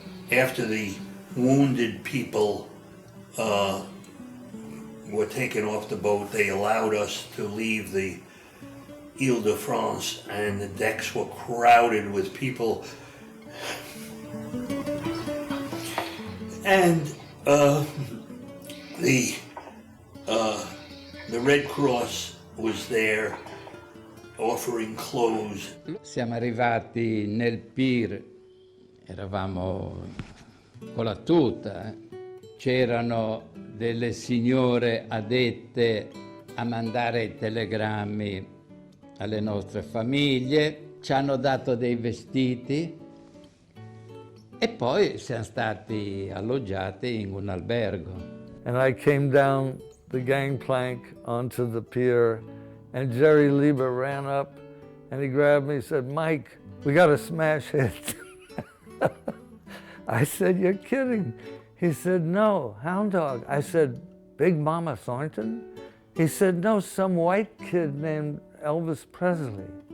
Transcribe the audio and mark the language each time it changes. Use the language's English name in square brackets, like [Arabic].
[English] after the wounded people were taken off the boat, they allowed us to leave the Ile-de-France, and the decks were crowded with people. And the Red Cross was there offering clothes. [Italian] Siamo arrivati nel pier, eravamo con la tuta, c'erano delle signore addette a mandare i telegrammi alle nostre famiglie, ci hanno dato dei vestiti e poi siamo stati alloggiati in un albergo. [English] And I came down the gangplank onto the pier, and Jerry Lieber ran up and he grabbed me and said, "Mike, we got a smash hit." I said, "You're kidding." He said, "No, Hound Dog." I said, "Big Mama Thornton?" He said, "No, some white kid named Elvis Presley."